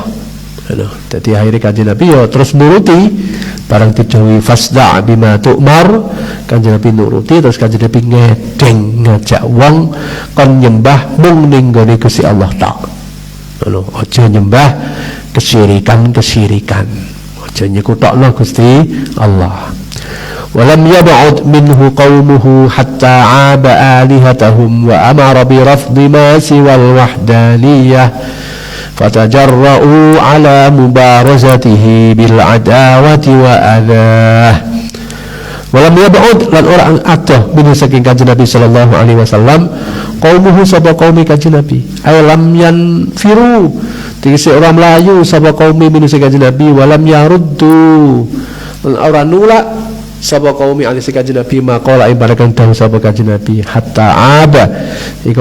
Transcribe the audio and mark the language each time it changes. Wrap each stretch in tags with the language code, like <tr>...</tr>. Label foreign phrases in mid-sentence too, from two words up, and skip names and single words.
<jv>Jadi akhirnya Kanjeng Nabi ya terus nuruti barang didhawuhi</jv> <ar>فاصدع بما تؤمر.</ar> <jv>Kanjeng Nabi nuruti terus Kanjeng Nabi ngedeng ngajak wong kon nyembah mung ning gone Gusti Allah tok. Aja nyembah kesyirikan. Aja nyekutokno Gusti Allah.</jv> <ar>ولم يبعد منه قومه حتى عاب آلهتهم وأمر برفض ما سوى الوحدانية فتجرؤوا على مبارزته بالعداوة والأذى. ولم يبعد</ar> <jv>lan ora adoh min saking Kanjeng Nabi</jv> <ar>صلى الله عليه وسلم</ar> <jv>qaumuhu sapa qaumi Kanjeng Nabi</jv> <ar>أي لم ينفر</ar> <jv>tegese ora mlayu sapa qaumi min saking Kanjeng Nabi</jv> <ar>ولم يردوا</ar> <jv>lan ora nulak sapa qaumi ali saking Kanjeng Nabi maqala ibarakan dawuh sapa Kanjeng Nabi</jv> <ar>حتى عاب</ar> <jv>iku</jv>